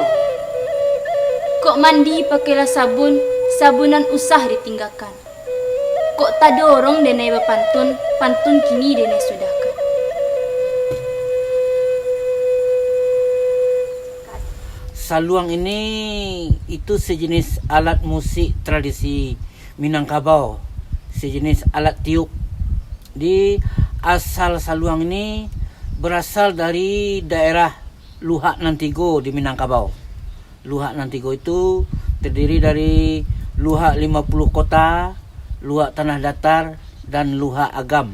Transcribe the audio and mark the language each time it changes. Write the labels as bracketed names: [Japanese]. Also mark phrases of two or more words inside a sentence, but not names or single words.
[Minangkabau] Kok mandi pakailah sabunan usah ditinggalkan. Kok tak dorong denai pantun kini denai sudahkan. [Indonesian] Saluang ini itu sejenis alat musik tradisi Minangkabau, sejenis alat tiup. Di asal saluang ini berasal dari daerah Luhak Nantigo di Minangkabau. Luhak Nantigo itu terdiri dari Luhak 50 kota, Luhak Tanah Datar, dan Luhak Agam.